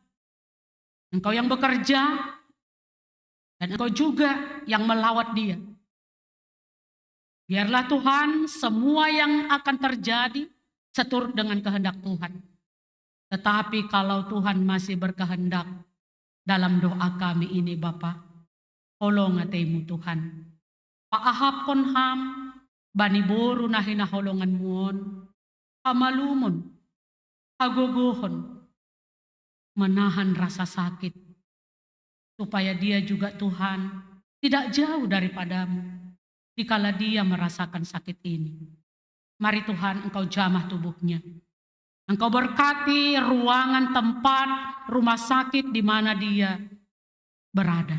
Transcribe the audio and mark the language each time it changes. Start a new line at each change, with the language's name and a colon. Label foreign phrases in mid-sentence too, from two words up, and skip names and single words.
Indonesian: Engkau yang bekerja dan Engkau juga yang melawat dia. Biarlah Tuhan semua yang akan terjadi seturut dengan kehendak Tuhan. Tetapi kalau Tuhan masih berkehendak dalam doa kami ini Bapa,
Batak Simalungun: holong ataimu Tuhan. Paahap kon ham, bani boru nahina holongan muon, hamalumon, hagogohon,
Indonesian: menahan rasa sakit. Supaya dia juga Tuhan tidak jauh daripadamu, dikala dia merasakan sakit ini. Mari Tuhan Engkau jamah tubuhnya. Engkau berkati ruangan tempat rumah sakit di mana dia berada.